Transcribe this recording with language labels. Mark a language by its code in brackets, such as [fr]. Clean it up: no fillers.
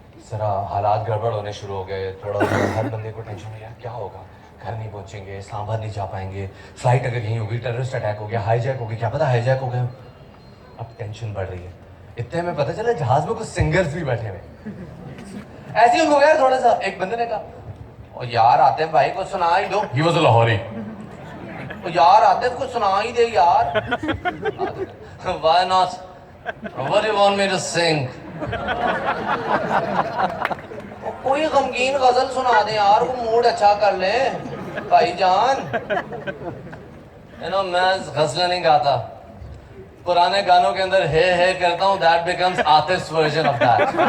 [hi] जरा हालात गड़बड़ होने शुरू हो गए, थोड़ा हर बंदे को टेंशन हुई, यार क्या होगा, घर नहीं पहुंचेंगे, इस्लामाबाद नहीं जा पाएंगे, फ्लाइट अगर यहीं होगी, टेररिस्ट अटैक हो गया, हाईजैक हो गया, क्या पता हाईजैक हो गया। अब टेंशन बढ़ रही है। इतने में पता चला जहाज में कुछ सिंगर्स भी बैठे हुए। ऐसे ही उनको यार थोड़ा सा, एक बंदे ने कहा, और यार आतिफ भाई को सुना ही दो। [en] He was a Lahori. [hi] तो यार आतिफ को सुना ही दे यार। [en] Why not, what you want me to sing? [hi] कोई गमगीन गजल सुना दे यार, वो मूड अच्छा कर ले भाईजान। मैं गजल नहीं गाता, पुराने गानों के अंदर है करता हूँ, [en] That becomes Atif's version of that.